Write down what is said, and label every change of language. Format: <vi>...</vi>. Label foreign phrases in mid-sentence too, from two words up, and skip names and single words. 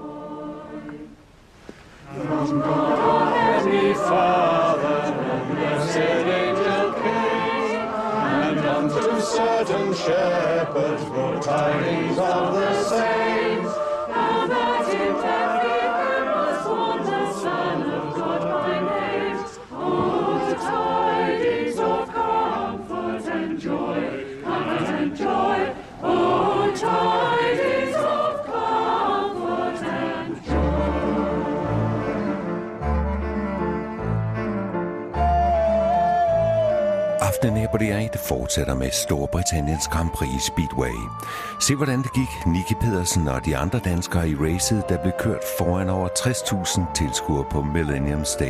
<en>From God our Heavenly Father, blessed angel came, and unto certain shepherds brought tidings of the saints, how that in Bethlehem was born the Son of God by name. Oh, tidings of comfort and joy, comfort and joy. Oh, tidings of comfort and joy.</en> <da>Aftenen her på DR1 fortsætter med Storbritanniens Grand Prix i Speedway. Se hvordan det gik Nicky Pedersen og de andre danskere i racet, der blev kørt foran over 60.000 tilskuere på Millennium Stadium i Cardiff.</da>